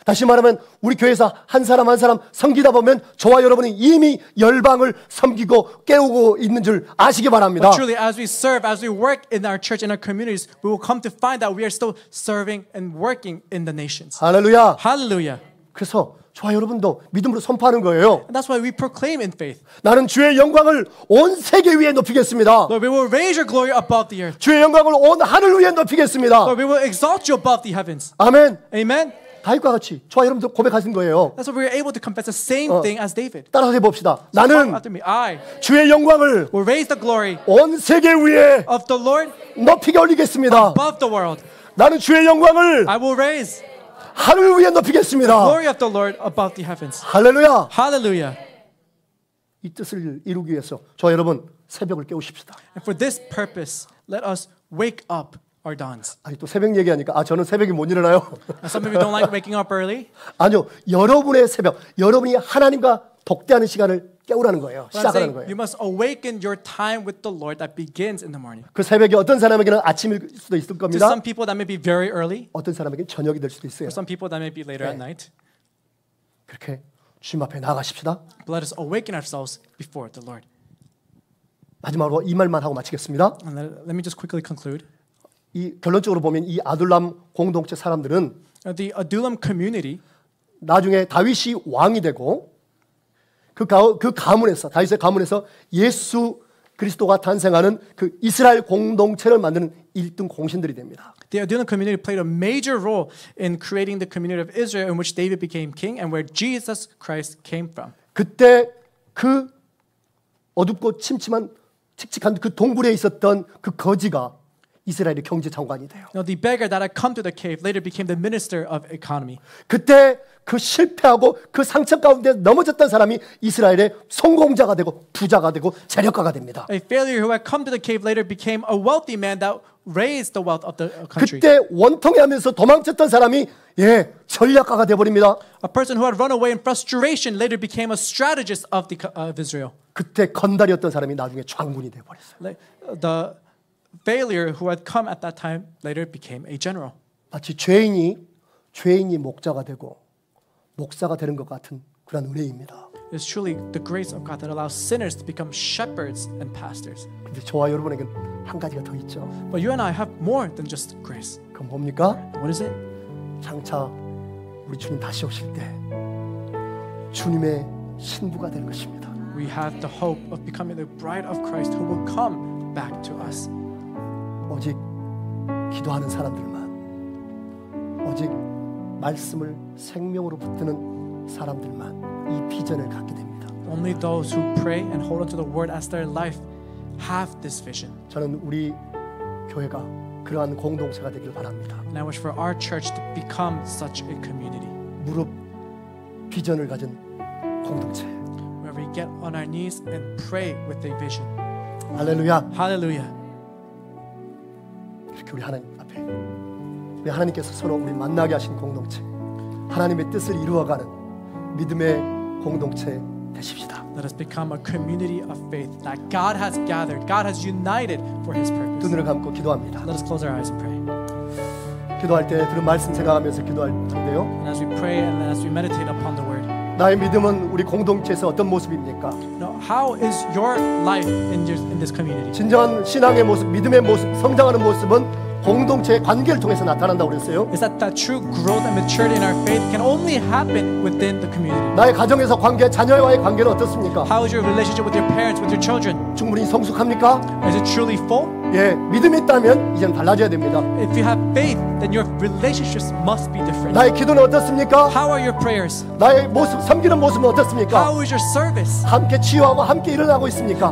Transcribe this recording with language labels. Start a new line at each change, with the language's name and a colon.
Korean: 다시 말하면 우리 교회에서 한 사람 한 사람 섬기다 보면 저와 여러분이 이미 열방을 섬기고 깨우고 있는 줄 아시기 바랍니다.
English: But truly, as we serve, as we work in our church, in our communities, we will come to find that we are still serving and working in the nations.
Korean: 할렐루야.
English: Hallelujah.
Korean: 그래서 저와 여러분도 믿음으로 선포하는 거예요.
English: And that's why we proclaim in faith.
Korean: 나는 주의 영광을 온 세계 위에 높이겠습니다.
English: Lord, we will raise your glory above the earth.
Korean: 주의 영광을 온 하늘 위에 높이겠습니다.
English: Lord, we will exalt you above the heavens.
Korean: 아멘.
English: Amen.
Korean: 다윗과 같이 저와 여러분도 고백하신 거예요.
English: That's why we are able to confess the same thing as David.
Korean: 따라서 해봅시다.
English: Follow
Korean: 나는
English: after me. I
Korean: 주의 영광을
English: will raise the glory
Korean: 온 세계 위에
English: of the Lord
Korean: 높이게 올리겠습니다.
English: above the world.
Korean: 나는 주의 영광을
English: I will raise
Korean: 하늘 위에 높이겠습니다.
English: glory of the Lord above the heavens.
Korean: 할렐루야.
English: Hallelujah.
Korean: 이 뜻을 이루기 위해서 저와 여러분 새벽을 깨우십시다.
English: And for this purpose, let us wake up our dawns.
Korean: 아니 또 새벽 얘기하니까 저는 새벽에 못 일어나요.
English: Some of you don't like waking up early.
Korean: 아니요, 여러분의 새벽, 여러분이 하나님과 독대하는 시간을 깨우라는 거예요.
English: But I'm
Korean: 시작하는
English: saying
Korean: 거예요.
English: you must awaken your time with the Lord that begins in the morning.
Korean: 그 새벽이 어떤 사람에게는 아침일 수도 있을
English: To
Korean: 겁니다.
English: some people that may be very early.
Korean: 어떤 사람에게는 저녁이 될 수도 있어요.
English: For some people that may be later at night.
Korean: 그렇게 주님 앞에 나아가십시다.
English: But let us awaken ourselves before the Lord.
Korean: 마지막으로 이 말만 하고 마치겠습니다.
English: And let me just quickly conclude.
Korean: 이 결론적으로 보면 이 아둘람 공동체 사람들은
English: The Adullam community,
Korean: 나중에 다윗이 왕이 되고 그 가문에서 다윗의 가문에서 예수 그리스도가 탄생하는 그 이스라엘 공동체를 만드는 1등 공신들이 됩니다.
English: the Adullam community played a major role in creating the community of Israel in which David became king and where Jesus Christ came from.
Korean: 그때 그 어둡고 칙칙한 그 동굴에 있었던 그 거지가 이스라엘의 경제 장관이 돼요.
English: Now, the beggar that had come to the cave later became the minister of economy.
Korean: 그때 그 실패하고 그 상처 가운데 넘어졌던 사람이 이스라엘의 성공자가 되고 부자가 되고 재력가가 됩니다.
English: A failure who had come to the cave later became a wealthy man that raised the wealth of the country.
Korean: 그때 원통해하면서 도망쳤던 사람이 전략가가 되어버립니다.
English: A person who had run away in frustration later became a strategist of Israel.
Korean: 그때 건달이었던 사람이 나중에 장군이 되어버렸어요.
English: Like, the failure who had come at that time later became a general.
Korean: 마치 죄인이 목자가 되고 목사가 되는 것 같은 그런 은혜입니다.
English: It's truly the grace of God that allows sinners to become shepherds and pastors.
Korean: 근데 저와 여러분에겐 한 가지가 더 있죠.
English: But you and I have more than just grace.
Korean: 그건 뭡니까?
English: What is it?
Korean: 장차 우리 주님 다시 오실 때 주님의 신부가 되는 것입니다.
English: We have the hope of becoming the bride of Christ who will come back to us.
Korean: 오직 기도하는 사람들만, 오직 말씀을 생명으로 붙드는 사람들만 이 비전을 갖게 됩니다.
English: Only those who pray and hold on to the word as their life have this vision.
Korean: 저는 우리 교회가 그러한 공동체가 되길 바랍니다.
English: And I wish for our church to become such a community.
Korean: 무릎 비전을 가진 공동체.
English: Where we get on our knees and pray with a vision.
Korean: 할렐루야.
English: Hallelujah.
Korean: 이렇게 우리 하나님 앞에 우리 하나님께서 서로 우리 만나게 하신 공동체, 하나님의 뜻을 이루어가는 믿음의 공동체 되십시다.
English: Let us become a community of faith that God has gathered, God has united for His purpose.
Korean: 두 눈을 감고 기도합니다.
English: Let us close our eyes and pray.
Korean: 기도할 때 들은 말씀 생각하면서 기도할 텐데요.
English: And as we pray and as we meditate upon the word,
Korean: 나의 믿음은 우리 공동체에서 어떤 모습입니까?
English: how is your life in this community?
Korean: 진정한 신앙의 모습, 믿음의 모습, 성장하는 모습은 공동체의 관계를 통해서 나타난다고 그랬어요.
English: Is that true growth and maturity in our faith can only happen within the community?
Korean: 나의 가정에서 관계, 자녀와의 관계는 어떻습니까?
English: How is your relationship with your parents, with your children?
Korean: 충분히 성숙합니까?
English: Is it truly full?
Korean: 믿음이 있다면 이제는 달라져야 됩니다.
English: If you have faith, then your relationships must be different.
Korean: 나의 기도는 어떻습니까?
English: How are your prayers?
Korean: 나의 모습, 섬기는 모습은 어떻습니까?
English: How is your service?
Korean: 함께 치유하고 함께 일어나고 있습니까?